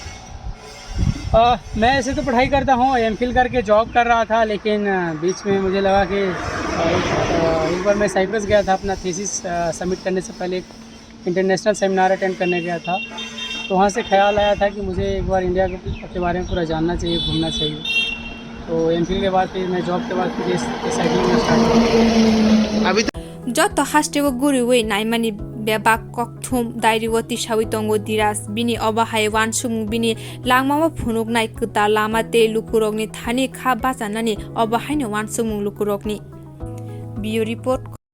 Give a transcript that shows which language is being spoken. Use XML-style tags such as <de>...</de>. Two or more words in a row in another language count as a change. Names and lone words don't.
<hi>मैं ऐसे तो पढ़ाई करता हूँ, एमफिल करके जॉब कर रहा था, लेकिन बीच में मुझे लगा कि एक बार मैं साइप्रस गया था अपना</hi> <en>thesis submit</en> <hi>करने से पहले, एक</hi> <en>international seminar attend</en> <hi>करने गया था। तो वहाँ से ख्याल आया था कि मुझे एक बार इंडिया के बारे में पूरा जानना चाहिए, घूमना चाहिए। तो एमफिल के बाद फिर मैं जॉब के बाद फिर साइकिलिंग में स्टार्ट किया। अभी</hi> <trp>joto hasteo guriui naimani bebak kokthum dairiwo tisawi tongo diras bini obahai wansung bini langmama phunuknai kuta lama te lukurokni thani kha bajanani obahai no wansung lukurokni bio report</trp>